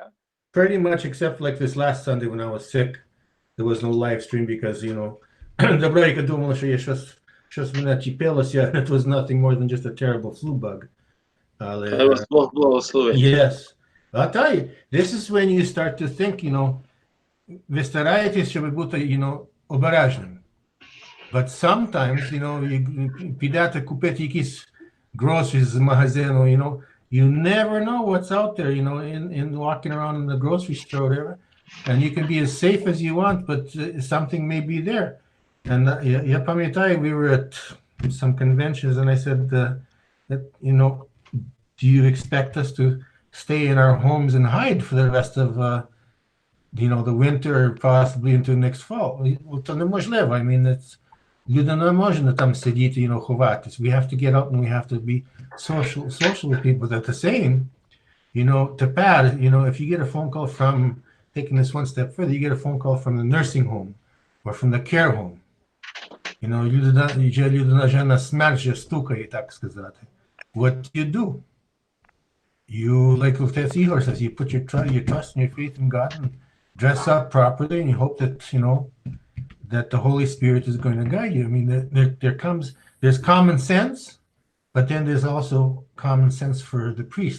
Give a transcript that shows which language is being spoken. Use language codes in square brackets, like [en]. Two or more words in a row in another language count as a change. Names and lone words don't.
[en] Pretty much, except like this last Sunday when I was sick, there was no live stream because, you know, it was nothing more than just a terrible flu bug. Yes. I'll tell you, this is when you start to think, you know, [uk] ви стараєтесь, щоб бути, [en] you know, обережним. But sometimes, you know, [uk] підете купити якісь groceries з магазину, [en] you know, you never know what's out there, you know, in walking around in the grocery store or whatever. And you can be as safe as you want, but something may be there. [uk] And я пам'ятаю, [en] we were at some conventions and I said that, you know, do you expect us to stay in our homes and hide for the rest of, you know, the winter or possibly into next fall? Well, [uk] то неможливо. [en] I mean, [uk] люди не можна там сидіти, [en] you know, ховатись. We have to get out and we have to be social with people. That the same, to Pat, if you get a phone call from, taking this one step further, you get a phone call from the nursing home or from the care home. [uk] Людина вже на смерть вже стукає, так сказати. [en] What do? You, like Lieutenant Ihor says, you put your trust and your faith in God and dress up properly, and you hope that, that the Holy Spirit is going to guide you. I mean, there's common sense, but then there's also common sense for the priest.